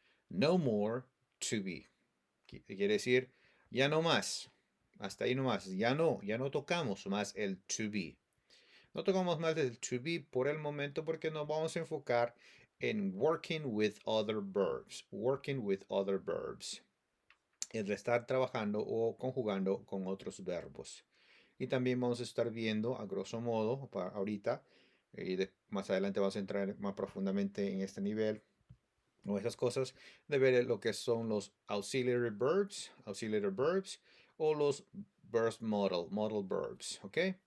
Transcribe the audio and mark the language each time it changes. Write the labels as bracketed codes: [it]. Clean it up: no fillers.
[es] No more to be. Quiere decir ya no más. Hasta ahí no más. Ya no tocamos más el to be. No tocamos más el to be por el momento porque nos vamos a enfocar en working with other verbs. [en] Working with other verbs. [es] El de estar trabajando o conjugando con otros verbos. Y también vamos a estar viendo, a grosso modo, para ahorita, más adelante vamos a entrar más profundamente en este nivel o esas cosas, de ver lo que son los auxiliary verbs o los verbs modal verbs, ¿ok?